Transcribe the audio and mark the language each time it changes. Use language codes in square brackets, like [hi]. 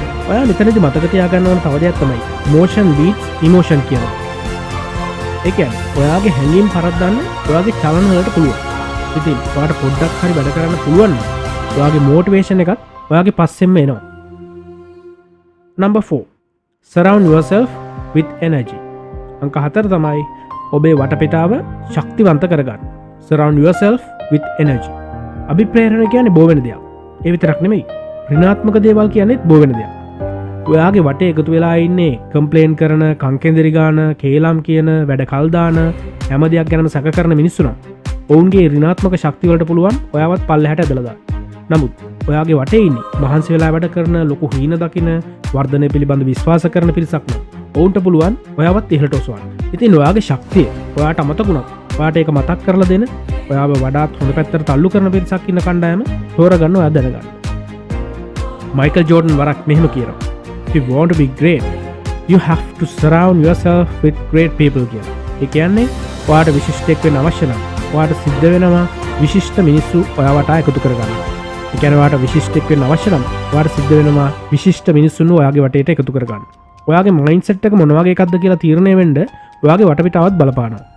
[si] ඔයා මෙතනදී මතක තියාගන්න ඕන තව දෙයක් තමයි [en] motion beats emotion [si] කියන්නේ. ඒ කියන්නේ ඔයාගේ හැඟීම් පරද්දන්න ඔයාගේ චලන වලට පුළුවන්. ඉතින් ඔයාට පොඩ්ඩක් හරි වැඩ කරන්න පුළුවන් නම් ඔයාගේ මොටිවේෂන් එකත් ඔයාගේ පස්සෙන්ම එනවා. [en] number 4. surround yourself with energy. [si] අංක 4 තමයි ඔබේ වටපිටාව ශක්තිවන්ත කරගන්න. [en] surround yourself with energy. [si] අභිප්‍රේරණ කියන්නේ බෝ වෙන දෙයක්. ඒ විතරක් නෙමෙයි. ඍණාත්මක දේවල් කියන්නේත් බෝ වෙන දෙයක්. ඔයාගේ වටේ එකතු වෙලා ඉන්නේ කම්ප්ලේන් කරන, කංකෙන්දරි ගාන, කේලම් කියන, වැඩ කල් දාන, හැම දෙයක් ගැනම සැක කරන මිනිස්සු නම් ඔවුන්ගේ ඍණාත්මක ශක්තිය වලට පුළුවන් ඔයාවත් පල්ලෙහාට ඇදලා දාන්න. නමුත් ඔයාගේ වටේ ඉන්නේ මහන්සි වෙලා වැඩ කරන, ලොකු හීන දකින, වර්ධනය පිළිබඳ විශ්වාස කරන පිරිසක් නම් ඔවුන්ට පුළුවන් ඔයාවත් ඉහළට ඔසවන්න. ඉතින් ඔයාගේ ශක්තිය ඔයාට අමතකුණත් ඔයාට ඒක මතක් කරලා දෙන, ඔයාව වඩාත් හොඳ පැත්තට තල්ලු කරන පිරිසක් ඉන්න කණ්ඩායම තෝරගන්න ඔයා දැනගන්න. මයිකල් ජෝඩන් වරක් මෙහෙම කියනවා. [en] If you want to be great, you have to surround yourself with great people [si] කියලා. ඒ කියන්නේ ඔයාට විශිෂ්ටයෙක් වෙන්න අවශ්‍ය නම් ඔයාට සිද්ධ වෙනවා විශිෂ්ට මිනිස්සු ඔයාවට එකතු කරගන්න. ඒ කියන්නේ ඔයාට විශිෂ්ටයෙක් වෙන්න අවශ්‍ය නම් ඔයාට සිද්ධ වෙනවා විශිෂ්ට මිනිස්සුන් ඔයාගේ වටේට එකතු කරගන්න. ඔයාගේ මයින්ඩ්සෙට් එක මොන වගේ එකක්ද කියලා තීරණය වෙන්න ඔයාගේ වටපිටාවත් බලපානවා.